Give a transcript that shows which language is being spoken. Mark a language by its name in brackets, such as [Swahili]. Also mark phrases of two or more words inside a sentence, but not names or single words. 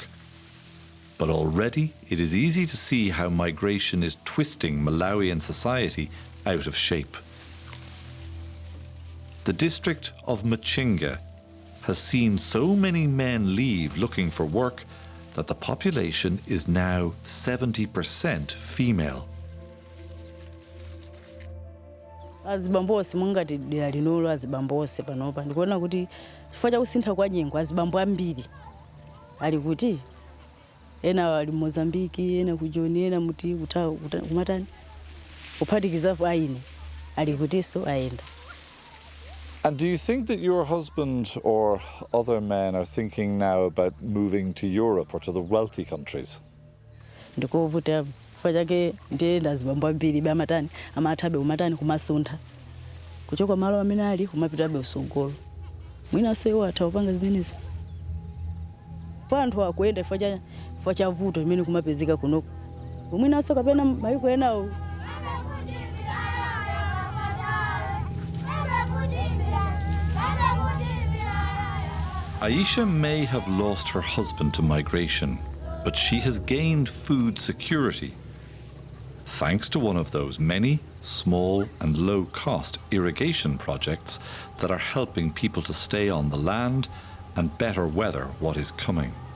[English] But already it is easy to see how migration is twisting Malawian society out of shape. The district of Machinga has seen so many men leave looking for work that the population is now 70% female. [Nyanja] Azibambo ose mungati dera linolo azibambo ose panopa ndikuona kuti chifukwa cha kusintha kwa nyengo azibambo ambiri ali kuti ena ali Mozambique ena kujoni ena muti kumatani kuphatikizapo aine ali kutinso aenda. [English] And do you think that your husband or other men are thinking now about moving to Europe or to the wealthy countries? [Nyanja] Ndikovuta chifukwa chake ndienda azibambo ambiri bamatani amathabe kumatani kumasuntha kuchoka malo amene ali kumapitabe usogolo mwina sewo atawapanga zimenezo panthu akuenda chifukwa cha vuto limene kumapezeka kuno mwina so kapena mayiko enawo. [English] Aisha may have lost her husband to migration, but she has gained food security, thanks to one of those many small and low-cost irrigation projects that are helping people to stay on the land and better weather what is coming.